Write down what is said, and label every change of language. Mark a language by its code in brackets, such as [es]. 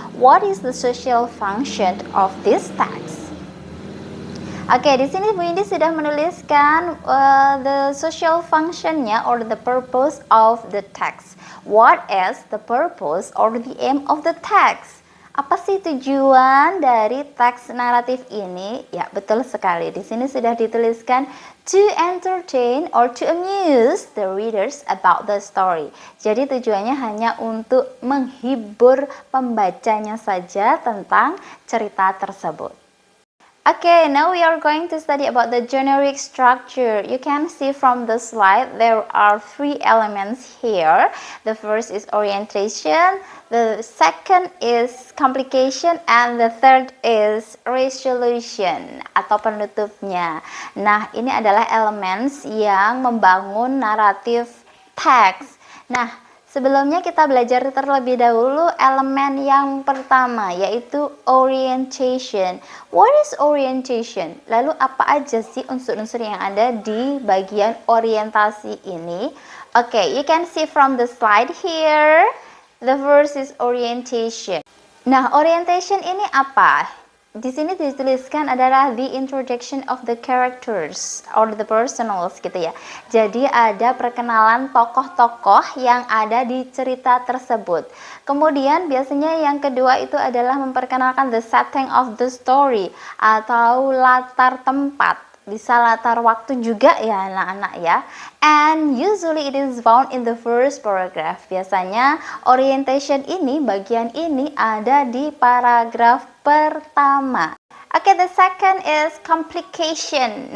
[en] What is the social function of this text? [id] Oke, di sini Bu Indi sudah menuliskan [en] the social functionnya or the purpose of the text. What is the purpose or the aim of the text? [id] Apa sih tujuan dari teks naratif ini? Ya, betul sekali. Di sini sudah dituliskan [en] to entertain or to amuse the readers about the story. [id] Jadi tujuannya hanya untuk menghibur pembacanya saja tentang cerita tersebut. [en] Okay, now we are going to study about the generic structure. You can see from the slide there are three elements here. The first is orientation, the second is complication, and the third is resolution [id] atau penutupnya. Nah, ini adalah elements yang membangun naratif teks. Nah, sebelumnya kita belajar terlebih dahulu elemen yang pertama, yaitu orientation. [en] What is orientation? [id] Lalu apa aja sih unsur-unsur yang ada di bagian orientasi ini? [en] Okay, you can see from the slide here. The first is orientation. [id] Nah, orientation ini apa? Di sini dituliskan adalah [en] the introduction of the characters or the personals [id] gitu ya. Jadi ada perkenalan tokoh-tokoh yang ada di cerita tersebut. Kemudian biasanya yang kedua itu adalah memperkenalkan [en] the setting of the story [id] atau latar tempat. Bisa latar waktu juga ya anak-anak ya. [en] And usually it is found in the first paragraph. [id] Biasanya orientation ini, bagian ini ada di paragraf pertama. [en] Okay, the second is complication.